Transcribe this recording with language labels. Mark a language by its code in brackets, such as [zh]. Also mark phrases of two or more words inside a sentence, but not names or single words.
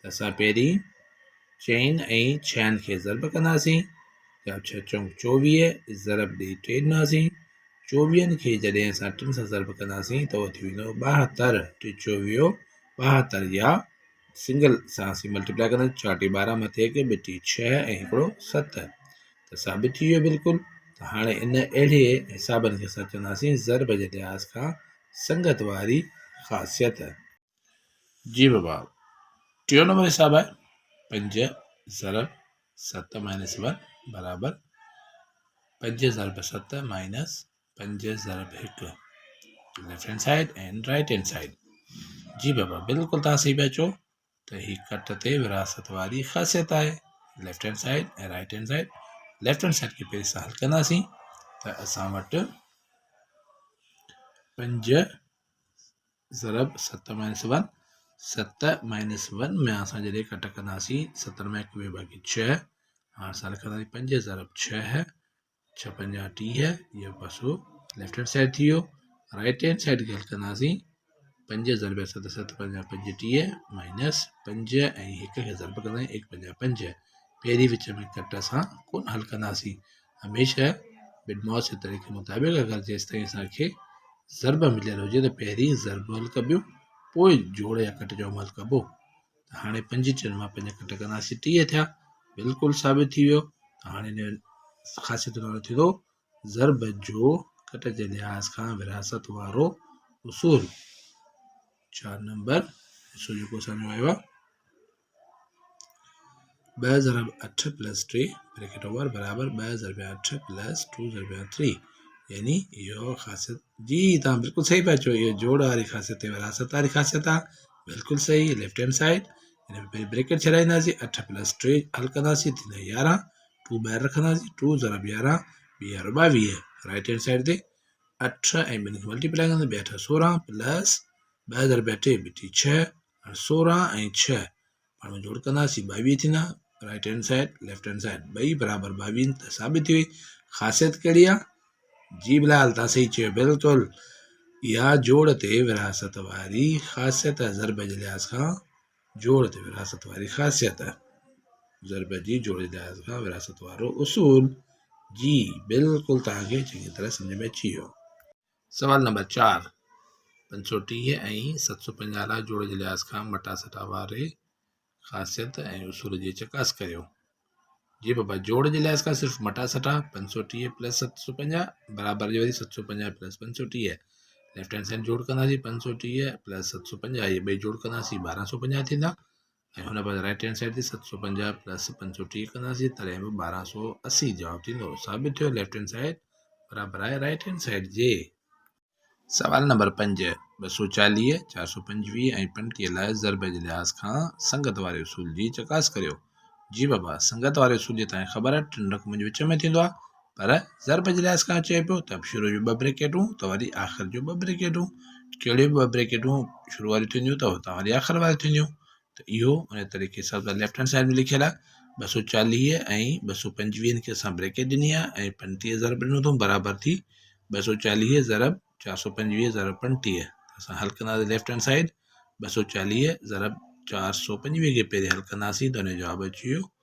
[sd] असां पहिरीं चइनि ऐं छहनि खे ज़रब कंदासीं या 6 चऊं 24 ज़रब ॾेई टे ॾींदासीं 24 खे जॾहिं असां 3 सां ज़रब कंदासीं त उहो थी वेंदो 72 टे 24 72 या सिंगल सां असीं मल्टीप्लाई कंदासीं 4 टे 12 मथे 1 ॿ टे 6 ऐं हिकिड़ो 7 त साबित थी वियो बिल्कुलु त हाणे इन अहिड़े हिसाबनि खे असां चवंदासीं ज़रब जे लिहाज़ खां संगत वारी ख़ासियत। जी बाबा टियों नंबर हिसाब आहे 5 ज़रब 7 माइनस 1 बराबर 5 ज़रब 7 माइनस 5 ज़रब 1 [en] left hand side and right hand side. [sd] जी बाबा बिल्कुलु तव्हां सही पिया चओ त ही कट ते विरासत वारी ख़ासियत आहे [en] left hand side [sd] ऐं [en] right hand side. left hand side [sd] खे पहिरीं सां हल कंदासीं त असां वटि 5 ज़रब 7 माइनस 1 7 माइनस 1 में असां जॾहिं कट कंदासीं 7 में 1 ॿिए बाक़ी 6 हाणे असां लिखंदासीं 5 ज़रब 6 6 पंजा 30 इहो पासो [en] left hand side [sd] थी वियो। [en] right hand side [sd] खे हल कंदासीं 5 ज़रब 7 7 पंजा 35 माइनस 5 ऐं 1 खे ज़रब कंदासीं 1 पंजा 5 पहिरीं विच में कट असां कोन हल कंदासीं हमेशह बिडमॉस जे तरीक़े मुताबिक़ अगरि जेसिताईं असांखे ज़रब मिलियल हुजे त पहिरीं ज़रब हल कबियो पोइ जोड़ या कट जो अमल कबो। त हाणे 5 चइनि मां 5 कट कंदासीं 30 थिया बिल्कुलु साबित थी वियो। त हाणे इन ख़ासियत वारो थींदो ज़रब जो कट जे लिहाज़ खां विरासत वारो उसूल। 4 नंबर हिसो जेको असांजो आयो आहे 2 ज़रब 8 प्लस 3 [en] bracket over [sd] बराबर 2 ज़रब 8 प्लस 2 ज़रब 3 यानी इहो ख़ासियत। जी तव्हां बिल्कुलु सही पिया चओ इहो जोड़ वारी ख़ासियत विरासत वारी ख़ासियत आहे बिल्कुलु सही [en] left hand side [sd] हिन में पहिरीं ब्रैकेट छॾाईंदासीं 8 प्लस 3 हल कंदासीं थींदा 11 2 ॿाहिरि रखंदासीं 2 ज़रब 11 ॿी 22 [en] right hand side [sd] ते 8 ऐं ॿिनि खे मल्टीप्लाई कंदासीं 2 8 16 प्लस 2 ज़रब 8 ॿ 6 16 ऐं 6 पाण में जोड़ कंदासीं 22 थींदा [en] right hand side left hand side [sd] ॿई बराबरि 22 त साबित थी वई ख़ासियत कहिड़ी आहे। जी बिलाल तव्हां सही चयो बिल्कुलु इहा जोड़ ते विरासत वारी ख़ासियत ज़रब जे लिहाज़ खां जोड़ ते विरासत वारी ख़ासियत ज़रब जी जोड़ जे लिहाज़ खां विरासत वारो उसूल। जी बिल्कुलु तव्हांखे चङी तरह सम्झ में अची वियो। सवाल नंबर 4 530 ऐं 750 लाइ जोड़ जे लिहाज़ खां मटा सटा वारे ख़ासियत ऐं उसूल जी चकास करियो। जी बाबा जोड़ जे लिहाज़ खां सिर्फ़ु मटा सटा 530 प्लस 750 बराबरि जी वरी 750 प्लस 530 [en] left hand side [sd] जोड़ कंदासीं 530 प्लस 750 इहे ॿई जोड़ कंदासीं 1250 थींदा ऐं हुन पासे [en] right hand side [sd] ते 750 प्लस 530 कंदासीं तॾहिं बि 1280 जवाबु थींदो साबित थियो [en] left hand side [sd] बराबरि आहे [en] right hand side [sd] जे। सवाल नंबर 5 240 425 ऐं 35 लाइ ज़रब जे लिहाज़ खां संगत वारे उसूल जी चकास करियो। जी बाबा संगत वारे उसूल जी तव्हांखे ख़बर आहे 3 रक़म जे विच में थींदो आहे पर ज़रब जे लिहाज़ खां चए पियो त शुरू जूं 2 ब्रेकेटूं त वरी आख़िर जूं 2 ब्रेकेटूं कहिड़ियूं 2 ब्रेकेटूं शुरू वारियूं थींदियूं त हुतां वरी आख़िर वारियूं थींदियूं त इहो उन तरीक़े सां [en] left hand side [sd] में लिखियलु आहे 240 ऐं 225 खे असां ब्रेकेट ॾिनी आहे ऐं 35 ज़रब ॾिनो अथऊं बराबरि थी 240 ज़रब 425 ज़रब 35 असां हल कंदासीं [en] left hand side [sd] 240 ज़रब 425 खे पहिरीं हल कंदासीं त हुनजो जवाबु अची वियो